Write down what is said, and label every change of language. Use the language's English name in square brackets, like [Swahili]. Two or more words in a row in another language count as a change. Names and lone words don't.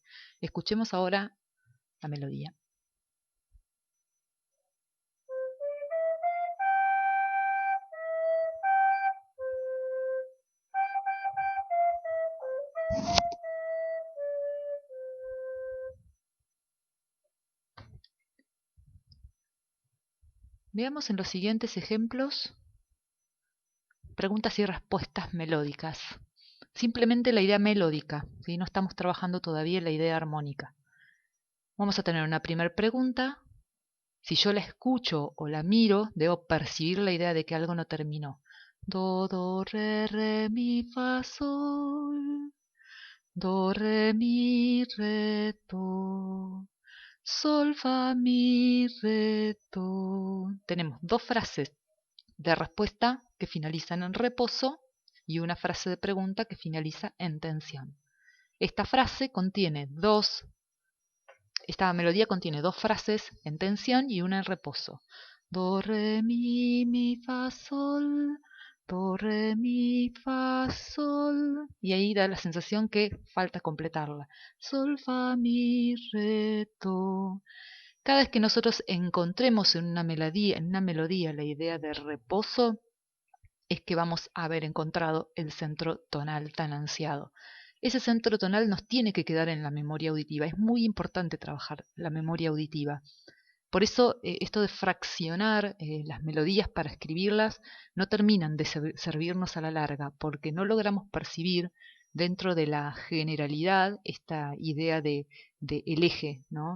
[Spanish] Escuchemos ahora la melodía. Veamos en los siguientes ejemplos preguntas y respuestas melódicas. Simplemente la idea melódica, ¿sí? No estamos trabajando todavía la idea armónica. Vamos a tener una primera pregunta. Si yo la escucho o la miro, debo percibir la idea de que algo no terminó. Do, re, mi, fa, sol. Do, re, mi, re, do. Sol, fa, mi, re, do. Tenemos dos frases de respuesta que finalizan en reposo y una frase de pregunta que finaliza en tensión. Esta melodía contiene dos frases en tensión y una en reposo. Do, re, mi, fa, sol. Do, re, mi, fa, sol. Y ahí da la sensación que falta completarla. Sol, fa, mi, re, do. Cada vez que nosotros encontremos en una melodía la idea de reposo, es que vamos a haber encontrado el centro tonal tan ansiado. Ese centro tonal nos tiene que quedar en la memoria auditiva. Es muy importante trabajar la memoria auditiva. Por eso esto de fraccionar las melodías para escribirlas no terminan de servirnos a la larga, porque no logramos percibir dentro de la generalidad esta idea de el eje, ¿no?